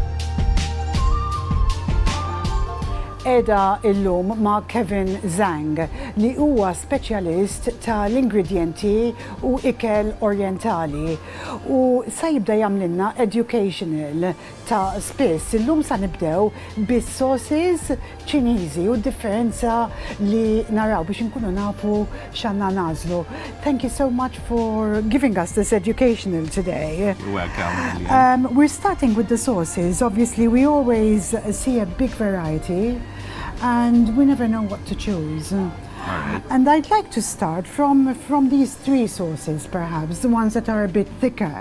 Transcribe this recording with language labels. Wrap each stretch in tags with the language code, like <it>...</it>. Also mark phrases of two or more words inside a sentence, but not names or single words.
<mt>Eda illum ma' Kevin Zhang li huwa speċjalist tal-ingredienti u ikel orientali u sa jibda jagħmlilna educational ta' spiss. Illum sa nibdew bis-sauces Ċiniżi u differenza li naraw biex inkunu nafu x'għandna nażlu.</mt> <en>Thank you so much for giving us this educational today. You're welcome. We're starting with the sauces. Obviously, we always see a big variety and we never know what to choose. Alright. And I'd like to start from these three sauces, perhaps, the ones that are a bit thicker.</en>